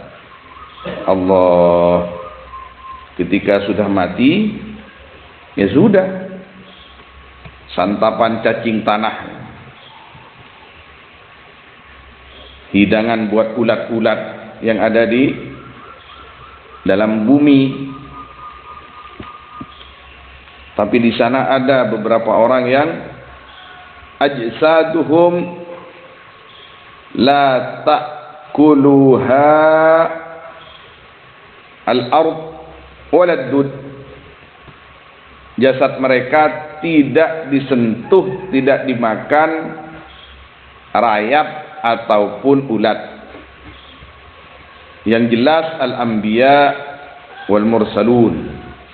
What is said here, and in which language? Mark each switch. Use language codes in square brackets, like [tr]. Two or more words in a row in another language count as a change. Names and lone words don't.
[id] Allah, ketika sudah mati, ya sudah, santapan cacing tanah, hidangan buat ulat-ulat yang ada di dalam bumi. Tapi di sana ada beberapa orang yang [ar] أجسادهم لا تأكلها الأرض والدود. [id] Jasad mereka tidak disentuh, tidak dimakan rayap ataupun ulat. Yang jelas [ar] الأنبياء والمرسلون.